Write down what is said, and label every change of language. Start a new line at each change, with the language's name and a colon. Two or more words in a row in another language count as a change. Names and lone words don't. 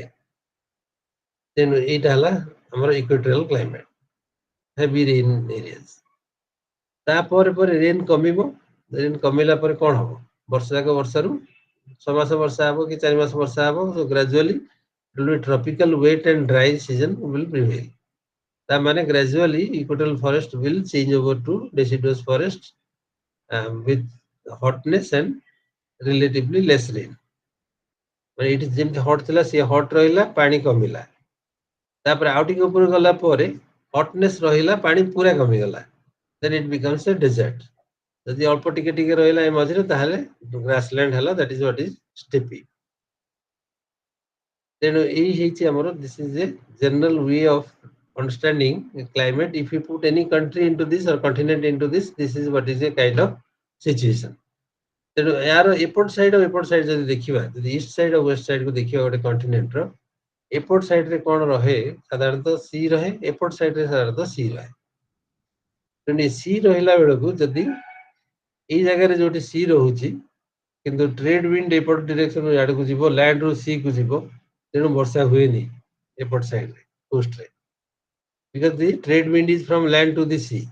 Odia: ତେଣୁ ଏଇଟା ହେଲା ଆମର
English: equatorial climate, heavy rain areas.
Odia: ତାପରେ ପରେ ରେନ୍ କମିବ. ରେନ୍ କମିଲା ପରେ କଣ ହବ? ବର୍ଷା ଯାକ ବର୍ଷାରୁ 6 ମାସ ବର୍ଷା ହବ କି 4 ମାସ ବର୍ଷା ହବ.
English: ଗ୍ରାଜୁଆଲି it will be tropical wet and dry season will prevail. That means gradually equatorial forest will change over to deciduous forest with hotness and relatively less rain.
Odia: ମାନେ ଏଠି ଯେମିତି ହଟ୍ ଥିଲା ସେ ହଟ୍ ରହିଲା, ପାଣି କମିଲା। ତାପରେ ଆଉ ଟିକେ ଉପରକୁ ଗଲା ପରେ ହଟନେସ୍ ରହିଲା, ପାଣି ପୁରା କମିଗଲା।
English: then it becomes a desert.
Odia: ଯଦି ଅଳ୍ପ ଟିକେ ଟିକେ ରହିଲା ଏ ମଝିରେ ତାହେଲେ ଗ୍ରାସଲ୍ୟାଣ୍ଡ ହେଲା,
English: that is what is steppe.
Odia: ତେଣୁ ଏଇ ହେଇଛି ଆମର,
English: this is a general way of understanding climate. If you put any country into this or continent into this, this is what is a kind of situation.
Odia: ତେଣୁ ଏହାର ଏପଟ ସାଇଡ୍ ଆଉ ଏପଟ ସାଇଡ୍ ଯଦି ଦେଖିବା, ଯଦି
English: east side
Odia: ଆଉ
English: west side
Odia: କୁ ଦେଖିବା ଗୋଟେ କଣ୍ଟିନେଣ୍ଟର, ଏପଟ ସାଇଡ୍ ରେ କ'ଣ ରହେ? ସାଧାରଣତଃ ସି ରହେ, ଏପଟ ସାଇଡ୍ ରେ ସାଧାରଣତଃ ସି ରହେ। ତେଣୁ ସି ରହିଲା ବେଳକୁ ଯଦି ଏଇ ଜାଗାରେ ଯୋଉଠି ସି ରହୁଛି କିନ୍ତୁ
English: trade wind
Odia: ଏପଟ ଡିରେକ୍ସନ ଆଡକୁ ଯିବ, ଲ୍ୟାଣ୍ଡ ରୁ ସି କୁ ଯିବ, ତେଣୁ ବର୍ଷା ହୁଏନି ଏପଟ ସାଇଡ୍ ରେ କୋଷ୍ଟରେ,
English: because the trade wind is from land to the sea.